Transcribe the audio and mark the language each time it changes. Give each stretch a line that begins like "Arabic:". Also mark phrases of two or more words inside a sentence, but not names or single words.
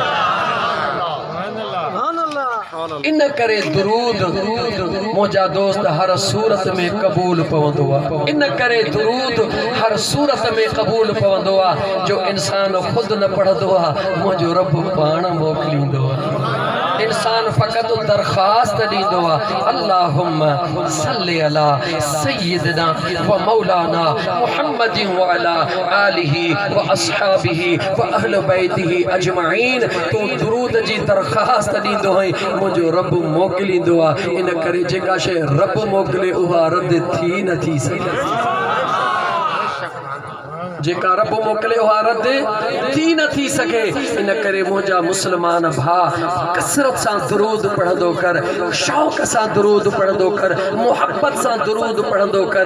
Sindhi: इन करे दुरूद मुंहिंजा दोस्त हर सूरत में क़बूल पवंदो आहे, इन करे दुरूद हर सूरत में क़बूल पवंदो आहे। जो इंसान ख़ुदि न पढ़ंदो आहे, मुंहिंजो रब पाण मोकिलींदो आहे। इंसान फ़क़ति दरख़्वास्त ॾींदो आहे,
Arabic: اللهم صل على سيدنا ومولانا محمد وعلى آله وأصحابه وأهل بيته أجمعين.
Sindhi: तूं दुरूद जी दरख़्वास्त ॾींदो आहीं, मुंहिंजो रब मोकिलींदो आहे। इन करे जेका शइ रब मोकिले उहा रद्द थी नथी सघे, जेका रब मोकिले उहा रद्द थी नथी सघे। इन करे मुंहिंजा मुस्लमान भाउ कसरत सां दुरूद पढ़ंदो कर, शौक़ सां दुरूद पढ़ंदो कर, मोहब्बत सां दुरूद पढ़ंदो कर।